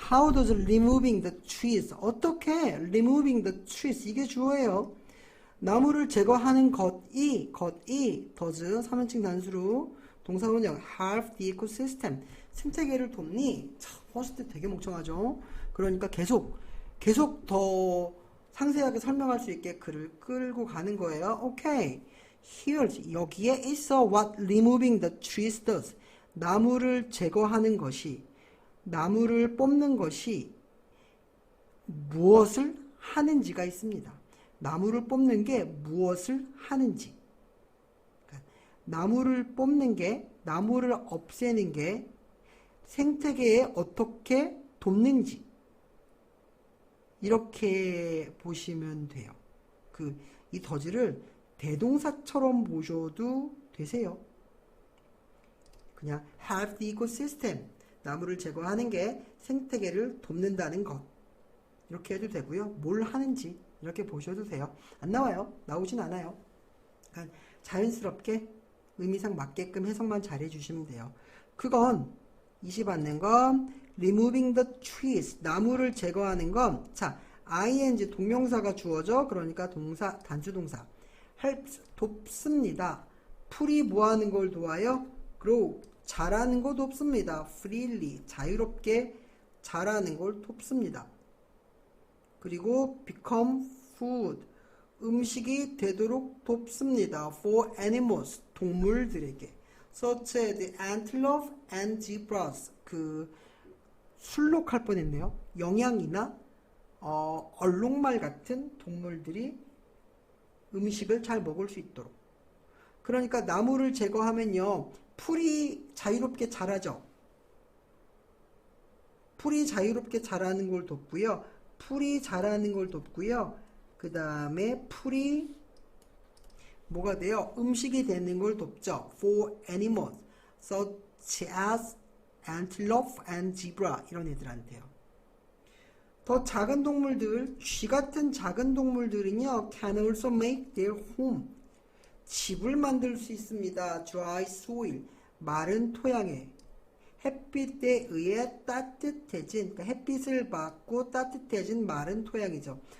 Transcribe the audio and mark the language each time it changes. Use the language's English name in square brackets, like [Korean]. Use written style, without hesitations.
[English] How does removing the trees? [Korean] 어떻게 [English] removing the trees? [Korean] 이게 주어예요. 나무를 제거하는 것이 does 3인칭 단수로 동사원형 [English] help the ecosystem [Korean] 생태계를 돕니? 참, 퍼스트 되게 멍청하죠. 그러니까 계속 더 상세하게 설명할 수 있게 글을 끌고 가는 거예요. 오케이. [English] Here [Korean] 여기에 있어 [English] what removing the trees does. [Korean] 나무를 제거하는 것이 나무를 뽑는 것이 무엇을 하는지가 있습니다. 나무를 뽑는 게 무엇을 하는지. 그러니까 나무를 뽑는 게, 나무를 없애는 게 생태계에 어떻게 돕는지. 이렇게 보시면 돼요. 이 더즈를 대동사처럼 보셔도 되세요. [English] 그냥 help the ecosystem. [Korean] 나무를 제거하는 게 생태계를 돕는다는 것. 이렇게 해도 되고요. 뭘 하는지 이렇게 보셔도 돼요. 안 나와요. 나오진 않아요. 그러니까 자연스럽게 의미상 맞게끔 해석만 잘 해주시면 돼요. 그건 20받는 건 removing the trees. 나무를 제거하는 건 자, ing 동명사가 주어져. 그러니까 동사, 단수동사. helps, 돕습니다. 풀이 뭐하는 걸 도와요? grow, 자라는 거 돕습니다. freely, 자유롭게 자라는 걸 돕습니다. 그리고 [English] become food, [Korean] 음식이 되도록 돕습니다. [English] for animals, [Korean] 동물들에게. [English] such as the antelope and zebras, [Korean] 술록할 뻔했네요. 영양이나 얼룩말 같은 동물들이 음식을 잘 먹을 수 있도록. 그러니까 나무를 제거하면요, 풀이 자유롭게 자라죠. 풀이 자유롭게 자라는 걸 돕고요. 풀이 자라는 걸 돕고요. 그 다음에 풀이 뭐가 돼요? 음식이 되는 걸 돕죠. [English] For animals such as antelope and zebra [Korean] 이런 애들한테요. 더 작은 동물들, 쥐 같은 작은 동물들은요, [English] can also make their home. [Korean] 집을 만들 수 있습니다. [English] dry soil, [Korean] 마른 토양에. 햇빛에 의해 따뜻해진, 그러니까 햇빛을 받고 따뜻해진 마른 토양이죠.